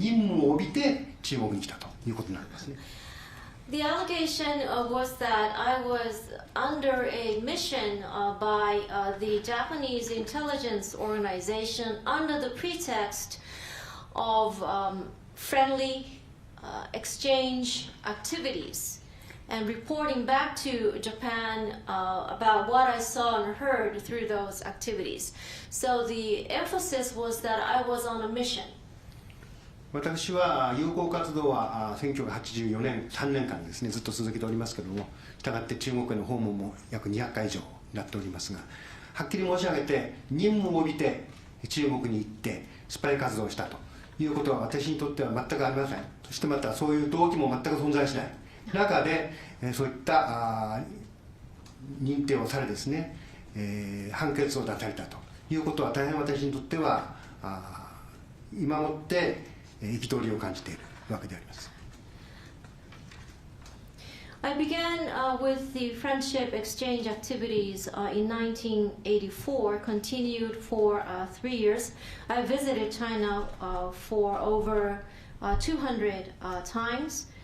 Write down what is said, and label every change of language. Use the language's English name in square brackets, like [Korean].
[Japanese] 任務を帯びて中国に来たということになりますね。 [English] The allegation was that I was under a mission by the Japanese intelligence organization under the pretext of friendly exchange activities and reporting back to Japan about what I saw and heard through those activities. So the emphasis was that I was on a mission. [Japanese] 私は友好活動は1984年3年間ですねずっと続けておりますけれども、したがって中国への訪問も約200回以上になっておりますが、はっきり申し上げて任務を帯びて中国に行ってスパイ活動をしたということは私にとっては全くありません。そしてまたそういう動機も全く存在しない中でそういった認定をされですね、判決を出されたということは大変私にとっては今もって憤りを感じているわけであります。 [English] I began with the friendship exchange activities in 1984, continued for 3 years. I visited China for over 200 times.